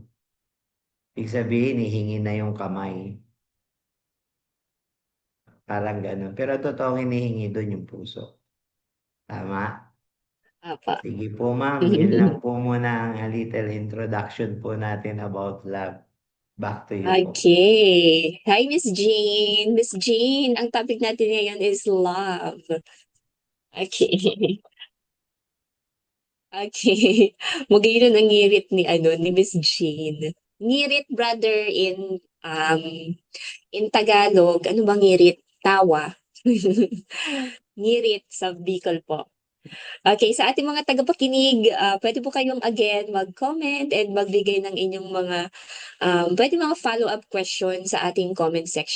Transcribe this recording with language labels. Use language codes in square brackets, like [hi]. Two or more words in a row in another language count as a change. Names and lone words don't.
[tl] Ibig sabihin, hihingi na yung kamay. Parang ganun. Pero totoong hinihingi doon yung puso. Tama? Apa. Sige po ma'am, yun lang po muna ang [en] little introduction [tl] po natin [en] about love. Back to you po. Okay. Hi, [tl] Miss Jane. Miss Jane, ang topic natin ngayon [en] is love. Okay. Okay. [bik] Magayon ang ngirit ni Miss Jane. [tl] Ngirit [en] brother in Tagalog, [tl] ano bang ngirit? Tawa. Ngirit sa Bicol po. Okay, sa ating mga tagapakinig, pwede po kayong again mag-comment and magbigay ng inyong pwede mga [en] follow-up question [tl] sa ating [en] comment section.